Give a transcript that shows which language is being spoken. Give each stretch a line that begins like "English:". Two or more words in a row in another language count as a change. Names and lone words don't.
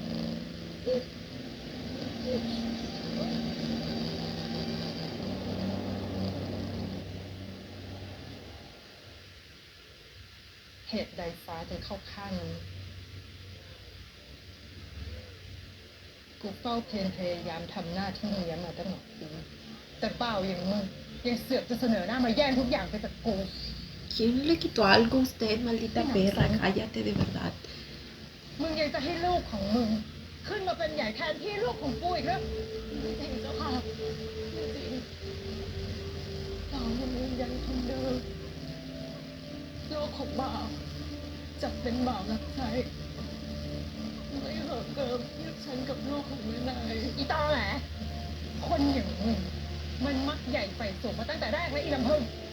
Thai: เหตุใดฟ้าถึงเข้าข้างนี้กูเฝ้าเพียรพยายามทำหน้าที่เลี้ยงมาตั้งหลายปีแต่เปล่าอย่างมึงยังเสือกจะเสนอหน้ามาแย่งทุกอย่างไปจากกู
Spanish: ¿Quién le quitó algo a usted, maldita perra? Cállate de verdad.
Thai: มึงยังจะให้ลูกของมึง ขึ้นมาเป็นใหญ่แทนที่ลูกของกูอีกเหรอไม่จริงเจ้าค่ะไม่จริงเรายังยืนยันคำเดิมลูกของบ่าวจะเป็นบ่าวรักใครไม่เหิมเกิมเทียบฉันกับลูกของแม่นายอีตอแหละคนอย่างมึงมันมักใหญ่ไฟสูงมาตั้งแต่แรกแล้วอีลำพึง